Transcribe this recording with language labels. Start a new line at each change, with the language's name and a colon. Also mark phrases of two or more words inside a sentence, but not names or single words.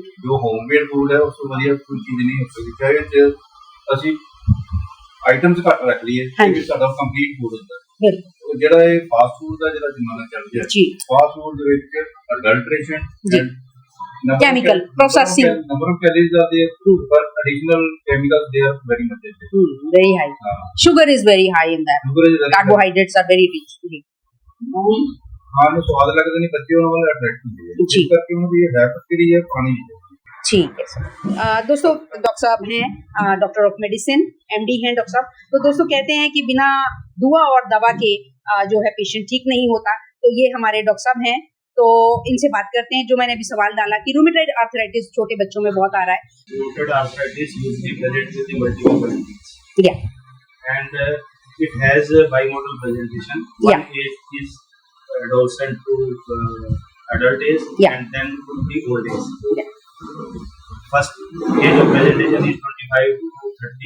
Punjabi: ਜੋ
English: homemade food
Punjabi: ਹੈ ਉਸ ਤੋਂ ਵਧੀਆ ਕੋਈ ਚੀਜ਼ ਨਹੀਂ ਹੋ ਸਕਦੀ ਚਾਹੇ ਚ ਅਸੀਂ ਆਈਟਮਸ ਘੱਟ ਰੱਖ ਲਈਏ ਹਾਂਜੀ। ਇਹ ਸਾਡਾ
English: complete food
Punjabi: ਹੁੰਦਾ बिल्कुल ਉਹ ਜਿਹੜਾ ਇਹ
English: fast food
Punjabi: ਦਾ ਜਿਹੜਾ ਜ਼ਮਾਨਾ ਚੱਲ ਗਿਆ जी
English: fast food
Punjabi: ਦੇ ਵਿੱਚ ਅਡਲਟ੍ਰੇਸ਼ਨ
English: जी Chemical, processing. number of calories are there but additional chemicals they are very much there. very high sugar is very high in that Sugar is very carbohydrates are very rich जी
Punjabi: ਖਾਣ ਨੂੰ ਸਵਾਦ ਲੱਗਦਾ ਨਹੀਂ ਬੱਚੇ ਉਹਨਾਂ ਵੱਲ ਅਟਰੈਕਟ ਹੁੰਦੇ ਆ ਜੀ। ਇਸ ਕਰਕੇ ਉਹਨਾਂ ਦੀ ਹੈਬਿਟ ਜਿਹੜੀ ਹੈ ਖਾਣੀ ਨਹੀਂ
Hindi: ठीक है सर दोस्तों डॉक्टर साहब हैं
English: doctor of medicine
Hindi: एमडी हैं डॉक्टर साहब। तो दोस्तों कहते हैं कि बिना दुआ और दवा के जो है पेशेंट ठीक नहीं होता। तो ये हमारे डॉक्टर साहब हैं तो इनसे बात करते हैं। जो मैंने अभी सवाल डाला कि
English: rheumatoid arthritis
Hindi: छोटे बच्चों में बहुत आ रहा है।
English: Rheumatoid arthritis usually presents with the multiple varieties या and it has a bimodal presentation. Yeah. One age is adolescent to adult age Yeah. and then to the old age. Yeah. First age of presentation is 25 to 30,